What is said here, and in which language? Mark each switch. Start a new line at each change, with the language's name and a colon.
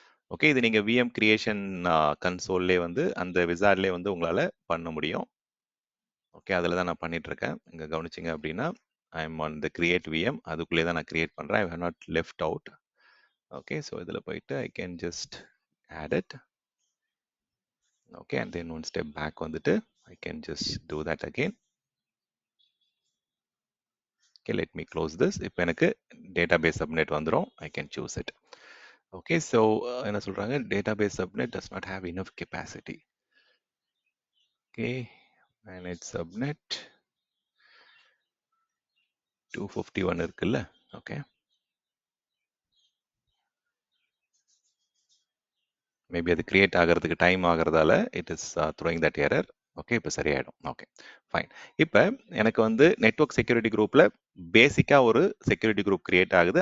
Tamil: Okay, இது நீங்க VM creation கன்சோல்லே வந்து அந்த விசார்ட்லேயே வந்து உங்களால பண்ண முடியும். ஓகே, அதில் தான் நான் பண்ணிட்டு இருக்கேன். இங்கே கவனிச்சிங்க அப்படின்னா
English: I'm on the create VM.
Tamil: அதுக்குள்ளே தான் நான்
English: create பண்றேன். I have not left out. Okay, so
Tamil: இதில் போயிட்டு
English: I can just add it. Okay, and then one step back வந்துட்டு I can just do that again. Okay, let me close this.
Tamil: இப்போ எனக்கு database subnet வந்துரும்.
English: I can choose it. Okay, so
Tamil: என்ன சொல்றாங்க,
English: database subnet does not have enough capacity. Okay, manage subnet 251 இருக்குல்ல.
Tamil: Okay, maybe அது create ஆகிறதுக்கு time ஆகிறதால
English: It is throwing that error.
Tamil: Okay, இப்போ சரியாயிடும். Okay, fine. இப்போ எனக்கு வந்து நெட்வொர்க் செக்யூரிட்டி குரூப்ல பேசிக்கா ஒரு செக்யூரிட்டி குரூப் கிரியேட் ஆகுது.